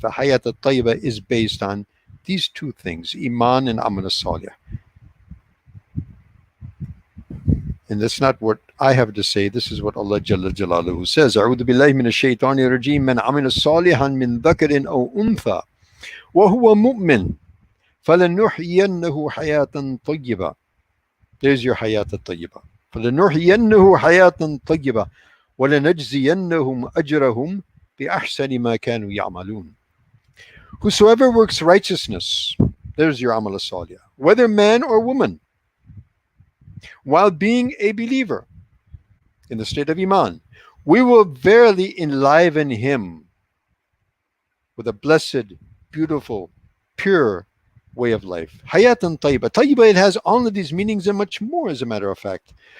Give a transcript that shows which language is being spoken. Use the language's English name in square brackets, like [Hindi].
[English] The Hayat al-Tayyibah is based on these two things, Iman and Amal Salih. And that's not what I have to say. This is what Allah Jalla Jalaluhu says. [Arabic] أعوذ بالله من الشيطان الرجيم من عمل صالحا من ذكر أو أنثى وهو مؤمن فلنحيينه حياة طيبة. [English] There's your Hayat al-Tayyibah. [Arabic] فلنحيينه حياة طيبة وَلَنَجْزِيَنَّهُمْ أَجْرَهُمْ بِأَحْسَنِ مَا كَانُوا يَعْمَلُونَ. [English] Whosoever works righteousness, there's your Amal Salih, whether man or woman, while being a believer in the state of Iman, we will verily enliven him with a blessed, beautiful, pure way of life. Hayatan Tayyibah. Tayyibah, it has all of these meanings and much more, as a matter of fact.